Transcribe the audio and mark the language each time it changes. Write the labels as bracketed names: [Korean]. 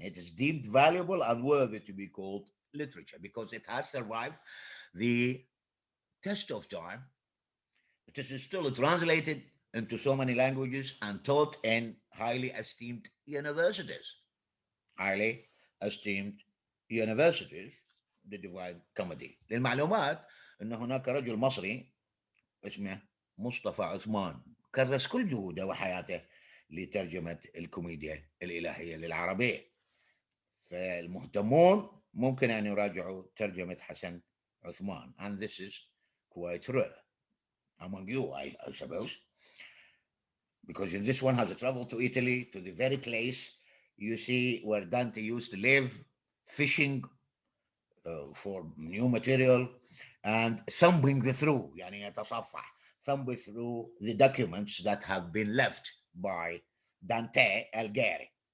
[English] It is deemed valuable and worthy to be called literature because it has survived the test of time. It is still translated into so many languages and taught in highly esteemed universities. Highly esteemed universities, the Divine Comedy. [Arabic] للمعلومات أن هناك رجل مصري اسمه مصطفى عثمان كرس كل جهوده وحياته لترجمة الكوميديا الإلهية للعربية. فالمهتمون ممكن أن يراجعوا ترجمة حسن عثمان. [English] And this is quite rare among you, I suppose, because this one has traveled to Italy, to the very place you see where Dante used to live, fishing for new material and thumbing through, [Arabic] يعني يتصفح, [English] thumbing through the documents that have been left by Dante Alighieri.